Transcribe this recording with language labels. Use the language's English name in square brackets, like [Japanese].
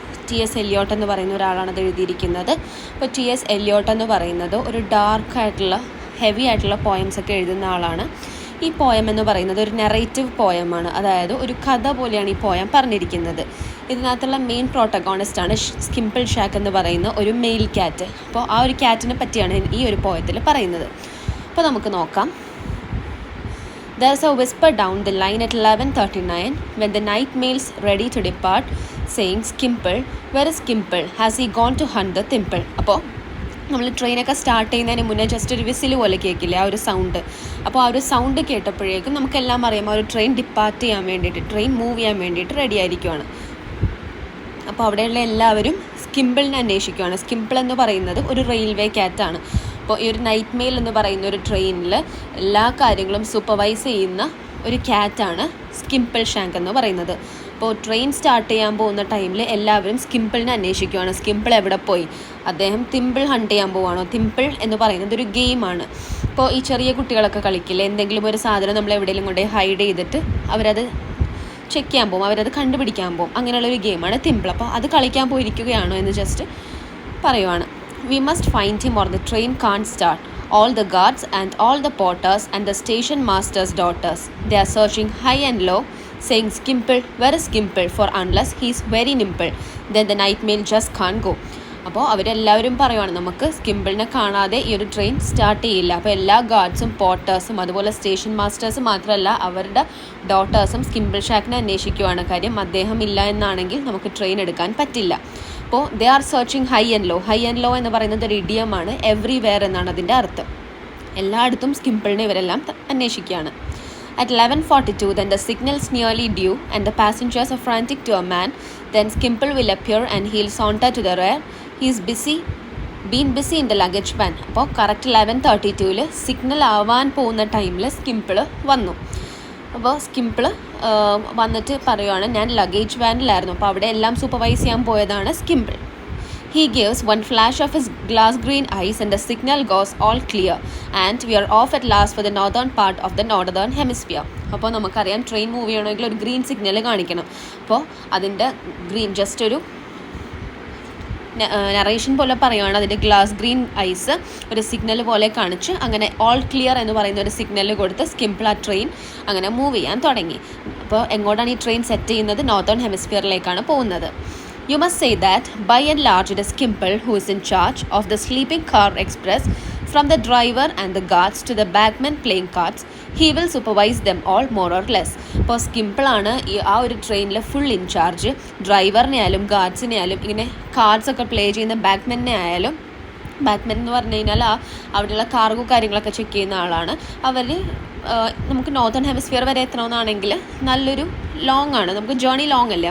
[Malayalam] TS Elliott എന്ന് പറയുന്ന ഒരാളാണ് അത് എഴുതിയിരിക്കുന്നത്. അപ്പോൾ TS എലിയോട്ട് എന്ന് പറയുന്നത് ഒരു ഡാർക്കായിട്ടുള്ള ഹെവി ആയിട്ടുള്ള പോയംസൊക്കെ എഴുതുന്ന ആളാണ്. ഈ പോയം എന്ന് പറയുന്നത് ഒരു നെറേറ്റീവ് പോയമാണ്, അതായത് ഒരു കഥ പോലെയാണ് ഈ പോയം പറഞ്ഞിരിക്കുന്നത്. ഇതിനകത്തുള്ള മെയിൻ പ്രോട്ടഗോണിസ്റ്റാണ് സ്കിംപിൾ ഷാക്ക് എന്ന് പറയുന്ന ഒരു മെയിൽ ക്യാറ്റ്. അപ്പോൾ ആ ഒരു ക്യാറ്റിനെ പറ്റിയാണ് ഈ ഒരു പോയത്തിൽ പറയുന്നത്. അപ്പോൾ നമുക്ക് നോക്കാം. [English] There's a whisper down the line at 11:39 when the night mail's ready to depart, saying, "Skimple, where is Skimple? Has he gone to hunt the thimble?" [Malayalam] അപ്പോൾ നമ്മൾ ട്രെയിനൊക്കെ സ്റ്റാർട്ട് ചെയ്യുന്നതിന് മുന്നേ ജസ്റ്റ് ഒരു വിസിൽ പോലെ കേൾക്കില്ലേ, ആ ഒരു സൗണ്ട്. അപ്പോൾ ആ ഒരു സൗണ്ട് കേട്ടപ്പോഴേക്കും നമുക്കെല്ലാം അറിയാം ആ ഒരു ട്രെയിൻ ഡിപ്പാർട്ട് ചെയ്യാൻ വേണ്ടിയിട്ട്, ട്രെയിൻ മൂവ് ചെയ്യാൻ വേണ്ടിയിട്ട് റെഡി ആയിരിക്കുവാണ്. അപ്പോൾ അവിടെയുള്ള എല്ലാവരും സ്കിംപിളിനെ അന്വേഷിക്കുകയാണ്. സ്കിംപിൾ എന്ന് പറയുന്നത് ഒരു റെയിൽവേ ക്യാറ്റാണ്. അപ്പോൾ ഈ ഒരു നൈറ്റ് മെയിൽ എന്ന് പറയുന്ന ഒരു ട്രെയിനിൽ എല്ലാ കാര്യങ്ങളും സൂപ്പർവൈസ് ചെയ്യുന്ന ഒരു ക്യാറ്റാണ് സ്കിംപിൾ ഷാങ്ക് എന്ന് പറയുന്നത്. അപ്പോൾ ട്രെയിൻ സ്റ്റാർട്ട് ചെയ്യാൻ പോകുന്ന ടൈമിൽ എല്ലാവരും സ്കിംപിളിനെ അന്വേഷിക്കുകയാണ്. സ്കിംപിൾ എവിടെ പോയി? അദ്ദേഹം തിമ്പിൾ ഹണ്ട് ചെയ്യാൻ പോവുകയാണോ? തിമ്പിൾ എന്ന് പറയുന്നത് ഒരു ഗെയിമാണ്. ഇപ്പോൾ ഈ ചെറിയ കുട്ടികളൊക്കെ കളിക്കില്ലേ, എന്തെങ്കിലും ഒരു സാധനം നമ്മൾ എവിടെയെങ്കിലും കൊണ്ട് ഹൈഡ് ചെയ്തിട്ട് അവരത് ചെക്ക് ചെയ്യാൻ പോകും, അവരത് കണ്ടുപിടിക്കാൻ പോകും. അങ്ങനെയുള്ളൊരു ഗെയിമാണ് തിമ്പിൾ. അപ്പോൾ അത് കളിക്കാൻ പോയിരിക്കുകയാണോ എന്ന് ജസ്റ്റ് പറയുവാണ്. [English] We must find him or the train can't start. All the guards and all the porters and the station master's daughters, they are searching high and low, saying, "Skimple, where is Skimple? For unless he's very nimble, then the night mail just can't go." [Malayalam] അപ്പോൾ അവരെല്ലാവരും പറയുവാണ്, നമുക്ക് സ്കിംപിളിനെ കാണാതെ ഈ ഒരു train start ചെയ്യില്ല. അപ്പോൾ എല്ലാ ഗാർഡ്സും പോർട്ടേഴ്സും അതുപോലെ സ്റ്റേഷൻ മാസ്റ്റേഴ്സും മാത്രമല്ല അവരുടെ ഡോട്ടേഴ്സും സ്കിംപിൾ ഷാക്കിനെ അന്വേഷിക്കുവാണ്. കാര്യം അദ്ദേഹം ഇല്ല എന്നാണെങ്കിൽ നമുക്ക് ട്രെയിൻ എടുക്കാൻ പറ്റില്ല. അപ്പോൾ [English] They are searching high and low. [Malayalam] High and law എന്ന് പറയുന്നത് ഒരു ഇഡിയമാണ്. എവ്രിവെയർ എന്നാണ് അതിൻ്റെ അർത്ഥം. എല്ലായിടത്തും സ്കിംപിളിനെ ഇവരെല്ലാം അന്വേഷിക്കുകയാണ്. [English] At 11:42, then the signal's nearly due and the passengers are frantic to a man. Then Skimple will appear and he'll saunter to the rear. He's been busy in the luggage van. [Malayalam] അപ്പോൾ correct 11:32 signal ആവാൻ പോകുന്ന ടൈമിൽ സ്കിംപിൾ വന്നു. അപ്പോൾ സ്കിംപിൾ വന്നിട്ട് പറയുവാണ്, ഞാൻ luggage വാനിലായിരുന്നു. അപ്പോൾ അവിടെ എല്ലാം സൂപ്പർവൈസ് ചെയ്യാൻ പോയതാണ് സ്കിംപിൾ. [English] He gives one flash of his glass green eyes and the signal goes all clear and we are off at last for the northern part of the northern hemisphere. [Malayalam] അപ്പോൾ നമുക്കറിയാം train move ചെയ്യണമെങ്കിൽ ഒരു green signal കാണിക്കണം. അപ്പോൾ അതിൻ്റെ green just ഒരു narration പോലെ പറയുകയാണ്. അതിൻ്റെ ഗ്ലാസ് ഗ്രീൻ ഐസ് ഒരു സിഗ്നൽ പോലെ കാണിച്ച് അങ്ങനെ ഓൾ ക്ലിയർ എന്ന് പറയുന്ന ഒരു സിഗ്നൽ കൊടുത്ത് സ്കിംപിൾ ആ ട്രെയിൻ അങ്ങനെ മൂവ് ചെയ്യാൻ തുടങ്ങി. അപ്പോൾ എങ്ങോട്ടാണ് ഈ ട്രെയിൻ സെറ്റ് ചെയ്യുന്നത്? നോർത്തേൺ ഹെമിസ്ഫിയറിലേക്കാണ് പോകുന്നത്. [English] You must say that, by and large, it is Skimple who is in charge of the sleeping car express. From the driver and the guards to the bagman playing cards, he will supervise them all more or less. [Malayalam] അപ്പോൾ സ്കിംപിളാണ് ആ ഒരു ട്രെയിനിലെ full in charge. ഡ്രൈവറിനെ ആയാലും ഗാർഡ്സിനെ ആയാലും ഇങ്ങനെ കാർഡ്സൊക്കെ play ചെയ്യുന്ന ബാഗ്മെനെ ആയാലും, ബാഗ്മെൻ എന്ന് പറഞ്ഞു കഴിഞ്ഞാൽ അവിടെയുള്ള കാർഗോ കാര്യങ്ങളൊക്കെ ചെക്ക് ചെയ്യുന്ന ആളാണ്. അവർ നമുക്ക് നോർത്തേൺ ഹെമിസ്ഫിയർ വരെ എത്തണമെന്നാണെങ്കിൽ നല്ലൊരു ലോങ് ആണ്, നമുക്ക് ജേർണി ലോങ് അല്ലേ.